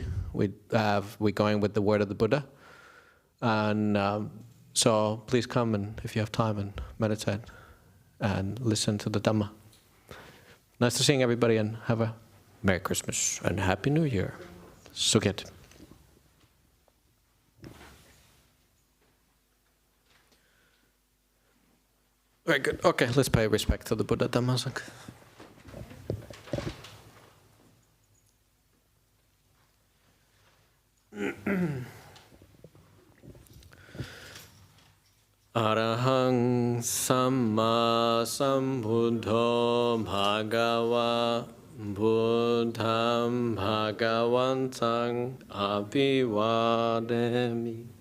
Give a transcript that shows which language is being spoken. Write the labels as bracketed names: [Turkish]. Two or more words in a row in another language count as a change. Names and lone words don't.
[English] We're going with the word of the Buddha. And so please come and if you have time and meditate and listen to the Dhamma. Nice to see everybody and have a Merry Christmas and Happy New Year. Sukhet. Very good. Okay, let's pay respect to the Buddha Dhamma Sangha. [Pali] Arahang Samma Sambuddho Bhagava Buddham Bhagavantang Abhivademi